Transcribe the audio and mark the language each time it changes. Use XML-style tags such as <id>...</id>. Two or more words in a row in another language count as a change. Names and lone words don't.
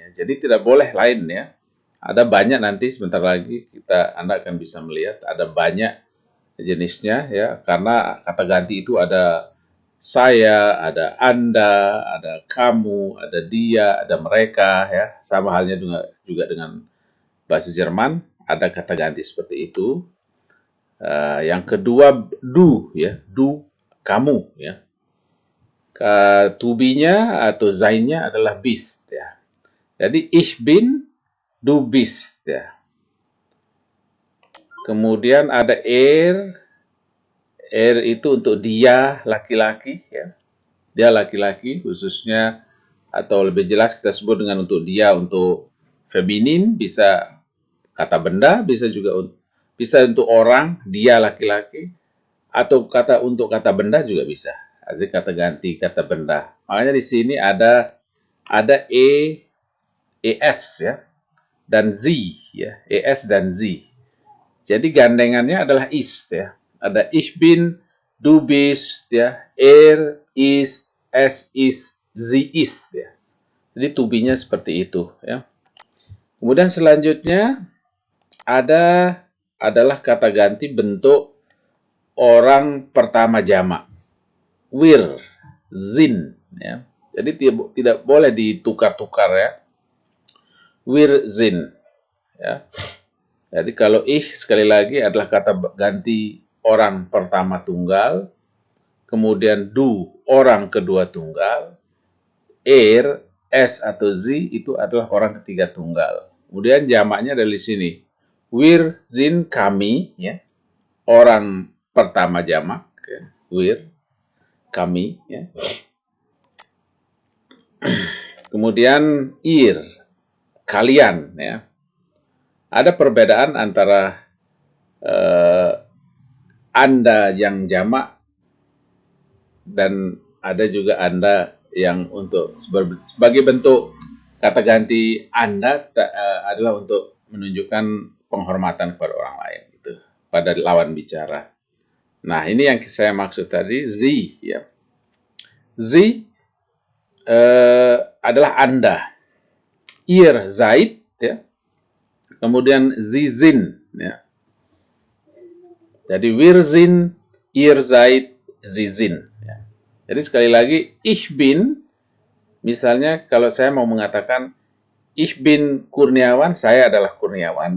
<id>Jadi tidak boleh lain, ya. Ada banyak, nanti sebentar lagi Anda akan bisa melihat ada banyak jenisnya, ya, karena kata ganti itu ada saya, ada Anda, ada kamu, ada dia, ada mereka, ya. Sama halnya juga dengan bahasa Jerman, ada kata ganti seperti itu. Yang kedua, du, ya, du, kamu, ya.</id> <en>To be-</en> <id>nya atau sein-nya adalah bist, ya.</id> <de>Jadi ich bin, du bist,</de> <id>ya. Kemudian ada itu untuk dia laki-laki, ya. Dia laki-laki khususnya, atau lebih jelas kita sebut dengan untuk dia, untuk feminin, bisa kata benda, bisa untuk orang, dia laki-laki, atau untuk kata benda juga bisa. Jadi kata ganti kata benda. Makanya di sini ada es, ya, dan z, ya, es dan z. Jadi gandengannya adalah ist, ya.</id> <de>Ada ich bin, du bist, ya, ist, es ist, sie ist,</de> <id>ya. Jadi</id> <en>to be-</en> <id>nya seperti itu, ya. Kemudian selanjutnya adalah kata ganti bentuk orang pertama jamak.</id> <de>Wir, sind,</de> <id>ya. Jadi tidak boleh ditukar-tukar, ya.</id> <de>Wir sind,</de> <id>ya. Jadi kalau ich sekali lagi adalah kata ganti orang pertama tunggal, kemudian du orang kedua tunggal, es atau sie itu adalah orang ketiga tunggal. Kemudian jamaknya dari sini.</id> <de>Wir sind,</de> <id>kami, ya. Orang pertama jamak, ya. Wir, kami, ya. Kemudian ihr, kalian, ya. Ada perbedaan antara Anda yang jamak dan ada juga Anda yang untuk sebagai bentuk kata ganti Anda adalah untuk menunjukkan penghormatan kepada orang lain, gitu, pada lawan bicara. Nah, ini yang saya maksud tadi, Sie, ya. Sie adalah Anda.</id> <de>Ihr seid,</de> <id>ya. Kemudian</id> <de>Sie sind,</de> <id>ya.</id> <de>Jadi wir sind, ihr seid, Sie sind,</de> <id>ya. Jadi sekali lagi,</id> <de>ich bin,</de> <id>misalnya kalau saya mau mengatakan</id> <de>ich bin Kurniawan,</de> <id>saya adalah Kurniawan.</id>